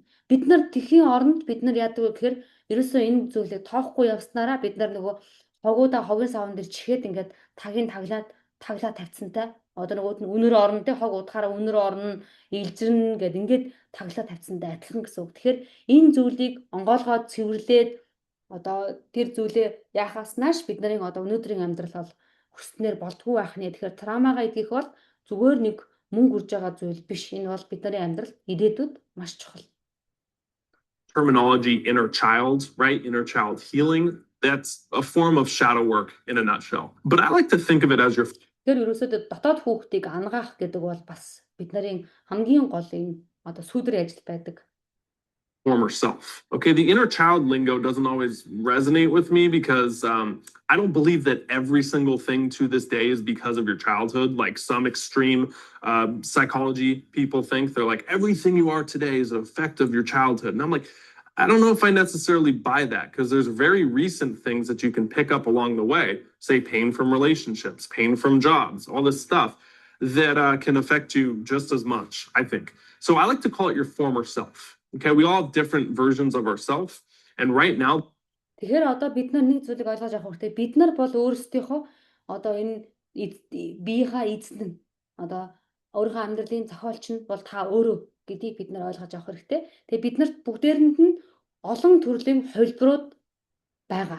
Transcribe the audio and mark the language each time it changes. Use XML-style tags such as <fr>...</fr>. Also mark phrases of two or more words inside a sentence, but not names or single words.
<mn>Бид нар тэхийн оронд бид нар яадаг вэ гэхээр ерөөсөө энэ зүйлийг тоохгүй явснараа бид нар нөгөө хогуудаа хогийн савн дээр чихээд ингээд тагийг таглаад тавьцантай одоо нөгөөд нь өнөр орно те хог удахаараа өнөр орно илжирнэ гэд ингээд таглаад тавьцантай адилхан гэсэн үг. Тэгэхээр энэ зүйлийг онгоолгоод цэвэрлээд одоо тэр зүйлээ яахаас нааш бид нарын одоо өнөөдрийн амьдрал бол хүснээр болдгүй байх нэ. Тэгэхээр травмагаа идэх бол зүгээр нэг мөнгө үрж байгаа зүйл биш. Энэ бол бид нарын амьдрал ирээдүйд маш чухал.</mn> <en>terminology inner child, right? Inner child healing. That's a form of shadow work in a nutshell. But I like to think of it as your</en> <mn>Тэр ерөөсөө дотоод хүүхдийг ангаах гэдэг бол бас бид нарын хамгийн гол энэ одоо сүүдрийн ажил байдаг.</mn> <en>former self. Okay, the inner child lingo doesn't always resonate with me because I don't believe that every single thing to this day is because of your childhood. Like some extreme psychology people think they're like, everything you are today is an effect of your childhood. And I'm like, I don't know if I necessarily buy that because there's very recent things that you can pick up along the way, say pain from relationships, pain from jobs, all this stuff that can affect you just as much, I think. So I like to call it your former self. Okay, we all have different versions of ourselves. And right now,</en> <mn>Тэгэхээр одоо бид нар нэг зүйлийг ойлгож авах хэрэгтэй. Бид нар бол өөрсдийнхөө одоо энэ биеийнхаа эзэн нь одоо өөрийнхөө амьдралын зохиолч нь бол та өөрөө гэдгийг бид нар ойлгож авах хэрэгтэй. Тэгээ бид нарт бүгдээрэнд нь олон төрлийн хувилбарууд байгаа.</mn>